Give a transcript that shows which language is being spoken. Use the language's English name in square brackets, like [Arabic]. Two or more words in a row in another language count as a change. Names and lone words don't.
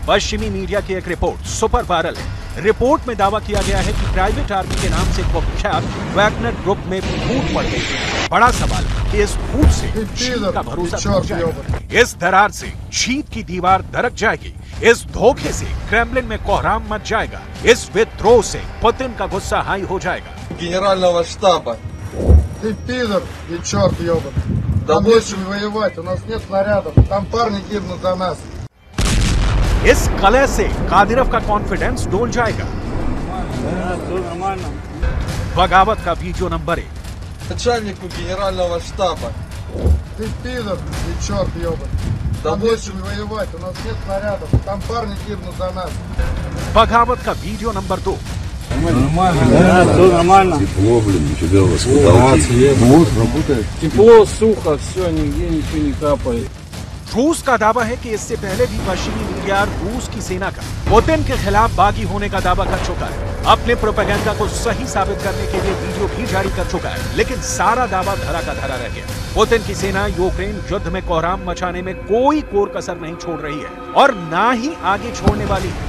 [Hindi] पश्चिमी मीडिया की एक रिपोर्ट सुपर वायरल है। रिपोर्ट में दावा किया गया है कि प्राइवेट आर्मी के नाम से कुख्यात वैगनर ग्रुप में फूट पड़ गई है। बड़ा सवाल है कि इस फूट से चीन का भरोसा टूट जाएगा, इस दरार से शीत की दीवार दरक जाएगी, इस धोखे से क्रेमलिन में कोहराम मच जाएगा, इस विद्रोह से पुतिन का गुस्सा हाई हो जाएगा। [Russian] Генерального штаба. Ты пидор и черт ебаный. Там нечем воевать, у нас нет снарядов, там парни гибнут за нас. [Hindi] इस कलह से कादिरोव का कॉन्फिडेंस डोल जाएगा। बगावत का वीडियो नंबर 1। [Russian] Начальнику Генерального штаба. Ты пидор и черт ебаный. Там нечем воевать, у нас нет снарядов, там парни гибнут за нас. [Hindi] बगावत का वीडियो नंबर 2। [Russian] Тепло, блин, нифига у вас вот работает. Тепло, сухо, все, нигде ничего не капает. [Hindi] रूस का दावा है कि इससे पहले भी पश्चिमी मीडिया रूस की सेना का पुतिन के खिलाफ बागी होने का दावा कर चुका है। अपने प्रोपेगेंडा को सही साबित करने के लिए वीडियो भी जारी कर चुका है, लेकिन सारा दावा धरा का धरा रह गया। पुतिन की सेना यूक्रेन युद्ध में कोहराम मचाने में कोई कोर कसर नहीं छोड़ रही है और ना ही आगे छोड़ने वाली है।